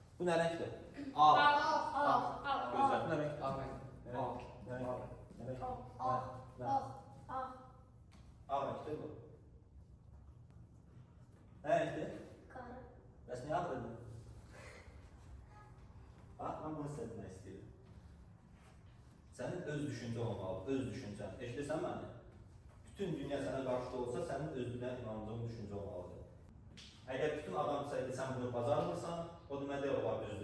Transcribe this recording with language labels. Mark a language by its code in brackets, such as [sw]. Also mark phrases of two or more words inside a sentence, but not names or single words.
[tr] Bu ne renktir? Ağ. Gözler. Bu ne renk? Ağ renk. Ne renk? Ne renk? Ne renk? Ağ renktir bu. Ne renktir? [az] Bəs niyə ağ dedin? Bax, mən bunu hissetmək istəyirəm. Sənin öz düşüncə olmalı, öz düşüncən. Eşidirsən məni? Bütün dünya sənə qarşıda olsa, sənin özünə inandığın düşüncə olmalıdır. Əgər bütün adam desəydi, sən bunu bacarmırsan, o deməli olar düzdür.